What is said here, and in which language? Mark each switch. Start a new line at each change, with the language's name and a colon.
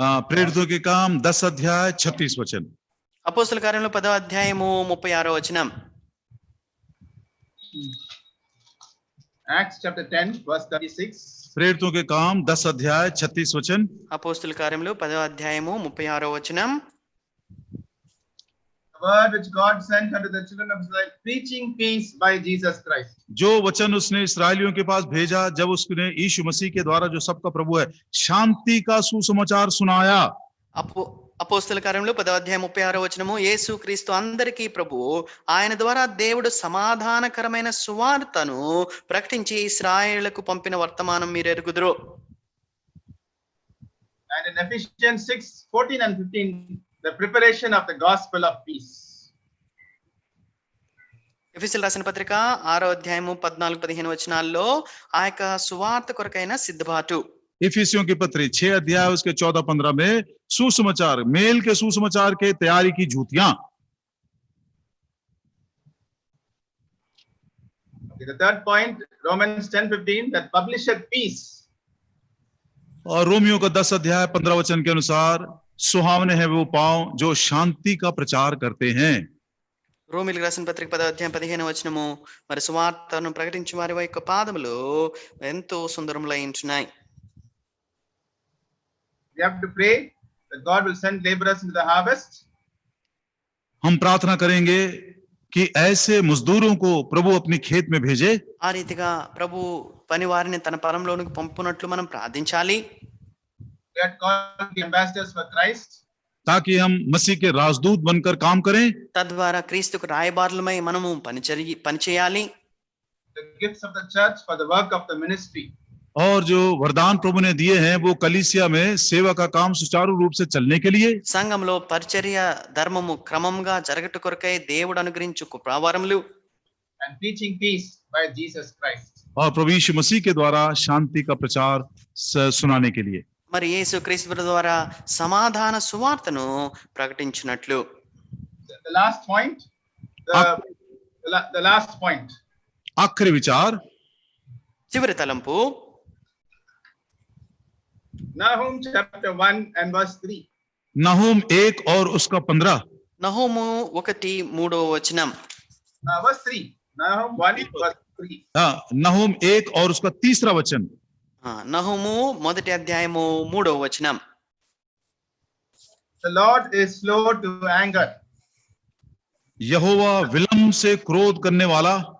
Hindi: प्रेरितों के काम 10 अध्याय 36 वचन।
Telugu: అపోస్తల కార్యములు 10వ అధ్యాయము 36వ వచనం.
English: Acts chapter 10 verse 36.
Hindi: प्रेरितों के काम 10 अध्याय 36 वचन।
Telugu: అపోస్తల కార్యములు 10వ అధ్యాయము 36వ వచనం.
English: The word which God sent unto the children of Israel, preaching peace by Jesus Christ.
Hindi: जो वचन उसने इस्राएलियों के पास भेजा जब उसने यीशु मसीह के द्वारा जो सबका प्रभु है शांति का सुसमाचार सुनाया।
Telugu: అపోస్తల కార్యములు 10వ అధ్యాయం 36వ వచనము, యేసు క్రీస్తు అందరికీ ప్రభువు, ఆయన ద్వారా దేవుడు సమాధానకరమైన సువార్తను ప్రకటించి ఇశ్రాయేలుకు పంపిన వర్తమానం మీరు ఎరుగుదురు.
English: And in Ephesians 6:14 and 15, the preparation of the gospel of peace.
Telugu: ఎఫెసీయులకు రాసిన పత్రిక 6వ అధ్యాయము 14-15 వచనాల్లో ఆ యొక్క సువార్త కొరకైన సిద్ధపాటు.
Hindi: इफिसियों की पत्री 6 अध्याय उसके 14-15 में सुसमाचार, मेल के सुसमाचार के तैयारी की जूतियां।
English: The third point, Romans 10:15, that publisheth peace.
Hindi: और रोमियो का 10 अध्याय 15 वचन के अनुसार सुहावने हैं वो पांव जो शांति का प्रचार करते हैं।
Telugu: రోమిలకు రాసిన పత్రిక 10వ అధ్యాయం 15వ వచనము, మరి సువార్తను ప్రకటించే వారి యొక్క పాదములు ఎంతో సుందరములై ఉంటున్నాయి.
English: We have to pray that God will send laborers into the harvest.
Hindi: हम प्रार्थना करेंगे कि ऐसे मजदूरों को प्रभु अपनी खेत में भेजे।
Telugu: ఆ రీతిగా ప్రభు పని వారిని తన పొలంలోనికి పంపునట్లు మనం ప్రార్థించాలి.
English: We are called to be ambassadors for Christ.
Hindi: ताकि हम मसीह के राजदूत बनकर काम करें।
Telugu: తద్వారా క్రీస్తుకు రాయబారులమై మనము పనిచేయాలి.
English: The gifts of the church for the work of the ministry.
Hindi: और जो वरदान प्रभु ने दिए हैं वो कलीसिया में सेवा का काम सुचारू रूप से चलने के लिए,
Telugu: సంఘంలో పరిచర్య ధర్మము క్రమంగా జరగట కొరకై దేవుడు అనుగ్రహించు కృపావరములు,
English: and preaching peace by Jesus Christ.
Hindi: और प्रभु यीशु मसीह के द्वारा शांति का प्रचार सुनाने के लिए।
Telugu: మరి యేసు క్రీస్తు ద్వారా సమాధాన సువార్తను ప్రకటించినట్లు.
English: The last point, the last point.
Hindi: आखिरी विचार,
Telugu: చివరి తలంపు,
English: Nahum chapter 1 and verse 3.
Hindi: नहूम 1 और उसका 15।
Telugu: నహూము 1:3 వచనం.
English: Verse 3. Nahum 1 verse 3.
Hindi: नहूम 1 और उसका 3रा वचन।
Telugu: నహూము 1వ అధ్యాయము 3వ వచనం.
English: The Lord is slow to anger.
Hindi: यहोवा विलंब से क्रोध करने वाला